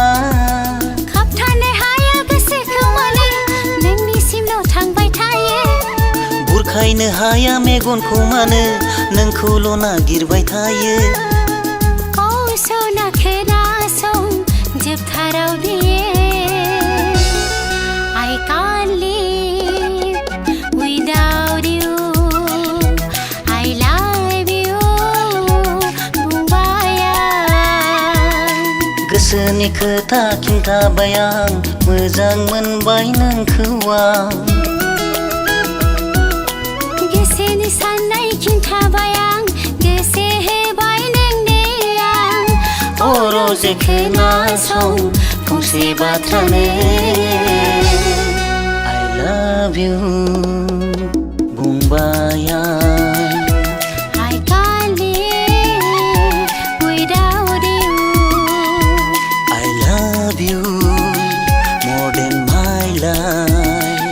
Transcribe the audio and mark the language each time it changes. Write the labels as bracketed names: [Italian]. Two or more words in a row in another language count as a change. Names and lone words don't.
[Bodo] खाबथानो हाया गोसोखौ मानो नोंनिसिमल' थांबाय थायो बुरखायनो हाया मेगनखौ मानो नोंखौल' नागिरबाय थायो औ सना खोनासं जोबथाराव बियो [English] I can't live without you I love you [Bodo] बुंबाय आं गोसोनि खोथा खिन्थाबाय आं मोजां मोनबाय नोंखौ आं गोसोनि साननाय खिन्थाबाय आं गोसो होबाय नोंनो आं अ रजे खोनासं फंसे बाथ्रानो [English] I love you [Bodo] बुंबाय आं [English] I can't live without you I love you more than my life